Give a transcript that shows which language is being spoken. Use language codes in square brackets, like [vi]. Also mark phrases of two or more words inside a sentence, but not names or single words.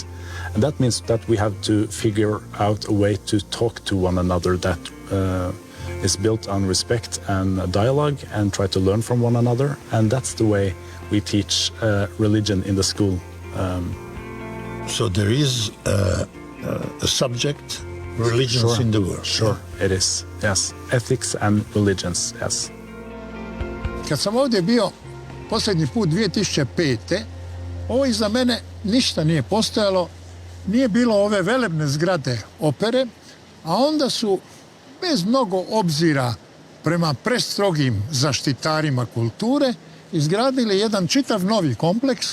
[en] And that means that we have to figure out a way to talk to one another that is built on respect and dialogue and try to learn from one another. And that's the way we teach religion in the school. So there is a subject, religions Sure. in the world. Sure, it is, yes. Ethics and religions, yes. [hr] Kad sam ovdje bio posljednji put 2005. Ovo iza mene ništa nije postojalo, nije bilo ove velebne zgrade opere, a onda su bez mnogo obzira prema prestrogim zaštitarima kulture izgradili jedan čitav novi kompleks.